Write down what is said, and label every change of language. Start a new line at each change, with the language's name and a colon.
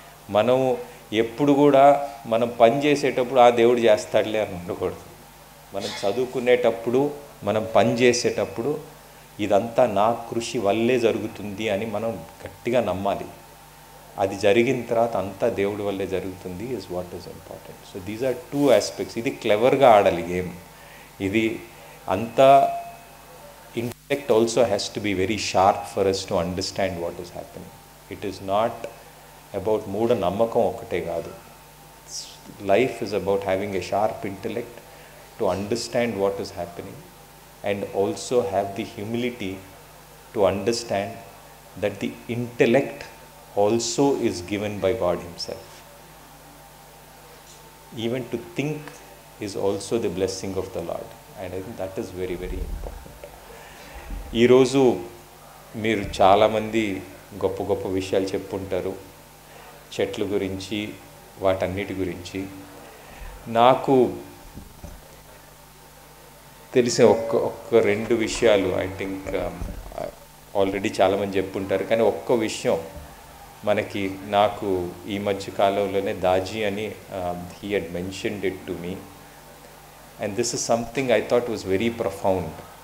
Telugu: మనం ఎప్పుడు కూడా మనం పని చేసేటప్పుడు ఆ దేవుడు చేస్తాడులే అని ఉండకూడదు. మనం చదువుకునేటప్పుడు, మనం పని చేసేటప్పుడు ఇదంతా నా కృషి వల్లే జరుగుతుంది అని మనం గట్టిగా నమ్మాలి. అది జరిగిన తర్వాత అంతా దేవుడి వల్లే జరుగుతుంది
English: Is what is important. So these are 2 aspects.
Telugu: ఇది క్లెవర్గా ఆడాలి గేమ్. ఇది అంతా
English: intellect also has to be very sharp for us to understand what is happening. It is not about
Telugu: మూఢ నమ్మకం ఒకటే కాదు.
English: Life is about having a sharp intellect to understand what is happening and also have the humility to understand that the intellect also is given by God himself. Even to think is also the blessing of the Lord, and I think that is very very important.
Telugu: ఈరోజు మీరు చాలామంది గొప్ప గొప్ప విషయాలు చెప్పుంటారు, చెట్ల గురించి, వాటన్నిటి గురించి. నాకు తెలిసే ఒక్క 2 విషయాలు
English: I think already
Telugu: చాలామంది చెప్పుంటారు, కానీ ఒక్క విషయం నాకు ఈ మధ్య కాలంలోనే దాజీ అని
English: He had mentioned it to me, and this is something I thought was very profound.